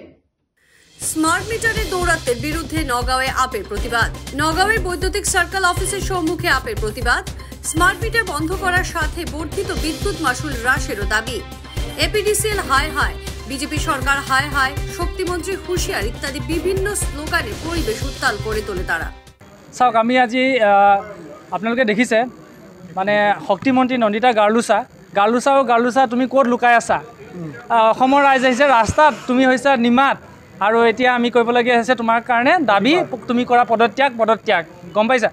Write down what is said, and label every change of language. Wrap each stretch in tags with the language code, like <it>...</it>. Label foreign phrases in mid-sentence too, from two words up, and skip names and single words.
<bn>স্মার্ট মিটারের দৌরাত্মের বিরুদ্ধে নগাঁওয়ে আপের প্রতিবাদ। নগাঁওয়ের বৈদ্যুতিক সার্কেল অফিসের সম্মুখে আপের প্রতিবাদ। স্মার্ট মিটার বন্ধ করার সাথে বর্ধিত বিদ্যুৎ মাশুল হ্রাসেরও দাবি। এপিডিসিএল হায় হায়, বিজেপি সরকার হায় হায়, শক্তিমন্ত্রী হুঁশিয়ার ইত্যাদি বিভিন্ন স্লোগানে পরিবেশ উত্তাল করে তোলে তারা।</bn> <as>চাওক, আমি আজি আপোনালোকে দেখিছে মানে শক্তিমন্ত্ৰী নন্দিতা গাৰ্লুচা তুমি ক'ত লুকাই আছা? অসমৰ ৰাইজ আহিছে ৰাস্তাত, তুমি হৈছে নিমাত, আৰু এতিয়া আমি কৰিবলগীয়া হৈছে তোমাৰ কাৰণে দাবী, তুমি কৰা পদত্যাগ গম পাইছা?</as>